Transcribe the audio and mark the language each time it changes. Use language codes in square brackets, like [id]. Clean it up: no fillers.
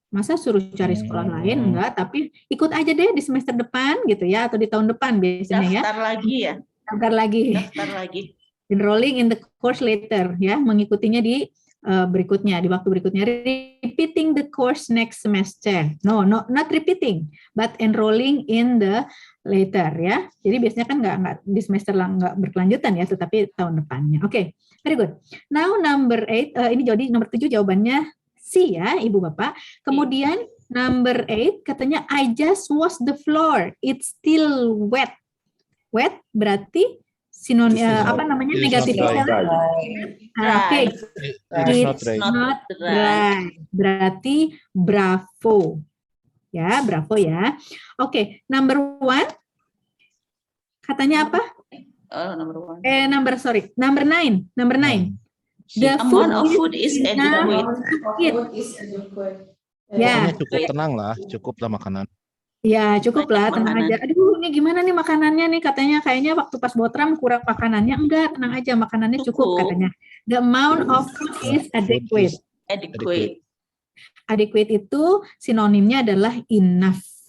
[id] Masa suruh cari sekolah lain, enggak, tapi ikut aja deh di semester depan gitu ya, atau di tahun depan biasanya ya. Daftar lagi. Enrolling in the course later ya, mengikutinya di berikutnya, di waktu berikutnya. [en] Repeating the course next semester. No, not repeating, but enrolling in the later ya. [id] Jadi biasanya kan nggak di semester nggak berkelanjutan ya, tetapi tahun depannya. Oke, very good. Now number 8, ini jadi nomor 7 jawabannya C ya, Ibu Bapak. [en] Kemudian number 8 katanya I just washed the floor. [id] It's still wet. Wet berarti sinonim apa namanya negatifnya? Oke. [en] It's not dry. Berarti bravo. [id] Ya, bravo ya. Oke, number 1 katanya apa? [en] Number 9. The amount of food is adequate. [id] Ya. Cukup tenang lah, cukup lah makanan. Ya, cukup lah, tenang aja. Aduh, ini gimana nih makanannya nih? Katanya kayaknya waktu pas botram kurang makanannya. Enggak, tenang aja, makanannya cukup katanya. [en] The amount of food is adequate. [id] Adequate itu sinonimnya adalah enough.